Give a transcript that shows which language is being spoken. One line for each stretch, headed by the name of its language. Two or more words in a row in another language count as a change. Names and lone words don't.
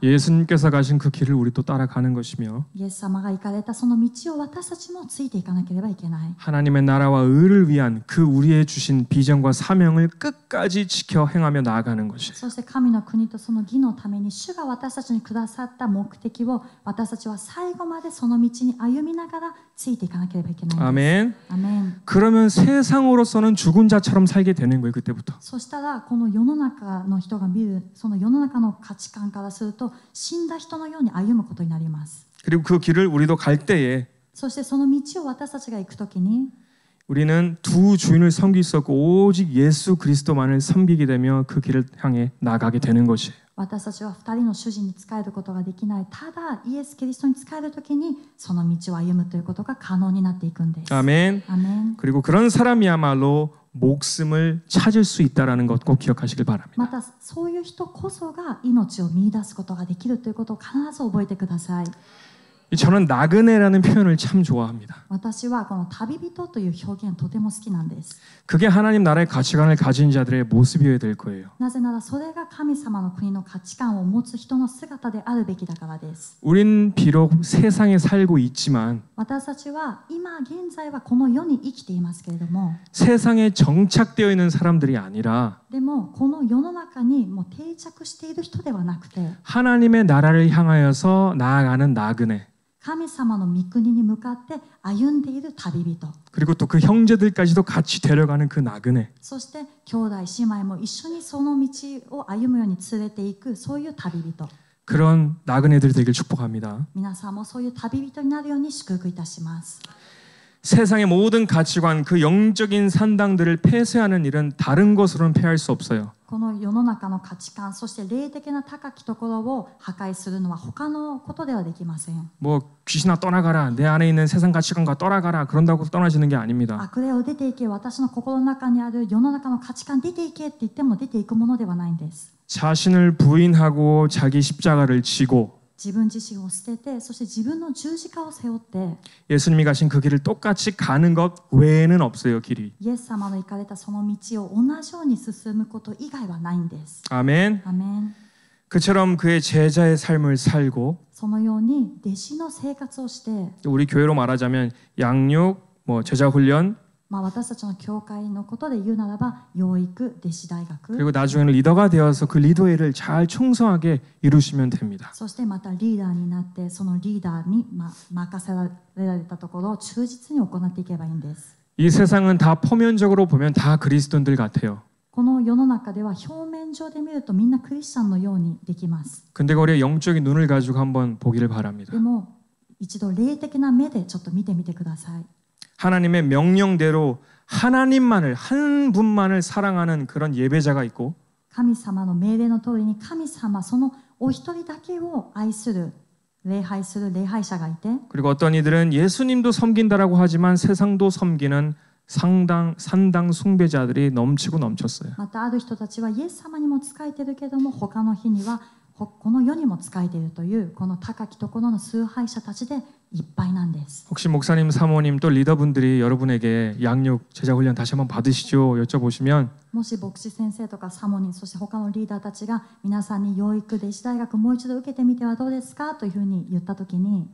Korean: 예수님께서 가신 그 길을 우리 또 따라가는 것이며
Japanese: イエス様が行かれたその道を私たちもついていかなければいけない。
Korean: 하나님의 나라와 의를 위한 그 우리의 주신 비전과 사명을 끝까지 지켜 행하며 나아가는 것이
Japanese: そして神の国とその義のために主が私たちにくださった目的を私たちは最後までその道に歩みながらついていかなければいけないんです。
Korean: 아멘.
Japanese: アメン。
Korean: 그러면 세상으로서는 죽은 자처럼 살게 되는 거예요. 그때부터.
Japanese: そしたらこの世の中の人が見るその世の中の価値観からすると死んだ人のように歩むことになります。
Korean: 그리고 그 길을 우리도 갈 때에
Japanese: そしてその道を私たちが行くときに
Korean: 우리는 두 주인을 섬길 수 없고 오직 예수 그리스도만을 섬기게 되며 그 길을 향해 나가게 되는 것이에요.
Japanese: 私たちは2人の主人に仕えることができない。ただイエス・キリストに仕えるときにその道を歩むということが可能になっていくんです。
Korean: 아멘.
Japanese: アメン。
Korean: 그리고 그런 사람이야말로 목숨을 찾을 수 있다라는 것 꼭 기억하시길 바랍니다.
Japanese: またそういう人こそが命を見出すことができるということを必ず覚えてください。
Korean: 저는 나그네라는 표현을 참 좋아합니다.
Japanese: 私はこの旅人という表現とても好きなんです。
Korean: 그게 하나님 나라의 가치관을 가진 자들의 모습이어야 될 거예요.
Japanese: なぜならそれが神様の国の価値観を持つ人の姿であるべきだからです。
Korean: 우린 비록 세상에 살고 있지만
Japanese: 私たちは今現在はこの世に生きていますけれども
Korean: 세상에 정착되어 있는 사람들이 아니라
Japanese: でもこの世の中にもう定着している人ではなくて
Korean: 하나님의 나라를 향하여서 나아가는 나그네
Japanese: 神様の御国に向かって歩んでいる旅人
Korean: 그리고 또 그 형제들까지도 같이 데려가는 그 나그네
Japanese: そして兄弟姉妹も一緒にその道を歩むように連れていくそういう旅人
Korean: 그런 나그네들이 되길 축복합니다.
Japanese: 皆さんもそういう旅人になるように祝福いたします。
Korean: 세상의 모든 가치관, 그 영적인 산당들을 폐쇄하는 일은 다른 것으로는 폐할 수 없어요.
Japanese: この世の中の価値観そして霊的な高きところを破壊するのは他のことではできません。
Korean: 뭐 귀신아 떠나가라, 내 안에 있는 세상 가치관과 떠나가라 그런다고 떠나지는 게 아닙니다.
Japanese: 悪霊を出ていけ、私の心の中にある世の中の価値観出ていけって言っても出ていくものではないんです。
Korean: 자신을 부인하고 자기 십자가를 지고
Japanese: 自分自身を捨てて、そして自分の十字架を背負って
Korean: 예수님이 가신 그 길을 똑같이 가는 것 외에는 없어요, 길이.
Japanese: イエス様の行かれたその道を同じように進むこと以外はないんです。
Korean: 아멘.
Japanese: アメン。
Korean: 그처럼 그의 제자의 삶을 살고
Japanese: そのように弟子の生活をして、
Korean: 우리 교회로 말하자면 양육, 뭐 제자 훈련
Japanese: 私たちの教会のことで言うならば養育、弟子大学
Korean: 그리고 나중에는 리더가 되어서 그 리더의 일을 잘 충성하게 이루시면 됩니다.
Japanese: そしてまたリーダーになってそのリーダーに任せられたところを忠実に行っていけばいいんです。
Korean: 이 세상은 다 표면적으로 보면 다 그리스도인들 같아요.
Japanese: この世の中では表面上で見るとみんなクリスチャンのようにできます。
Korean: 근데 우리의 영적인 눈을 가지고 한번 보기를 바랍니다.
Japanese: でも一度霊的な目でちょっと見てみてください。
Korean: 하나님의 명령대로 하나님만을 한 분만을 사랑하는 그런 예배자가 있고
Japanese: 神様の命令の通りに神様そのお一人だけを愛する礼拝する礼拝者がいて
Korean: 그리고 어떤 이들은 예수님도 섬긴다라고 하지만 세상도 섬기는 산당 숭배자들이 넘치고 넘쳤어요.
Japanese: またある人たちはイエス様にも仕えているけども他の日にはこの世にも仕えているというこの高きところの崇拝者たちでいっぱいなんです。
Korean: 혹시 목사님, 사모님 또 리더분들이 여러분에게 양육, 제자 훈련 다시 한번 받으시죠? 여쭤보시면
Japanese: もし牧師先生とかサモニーそして他のリーダーたちが皆さんに養育弟子大学もう一度受けてみてはどうですかというふうに言ったときに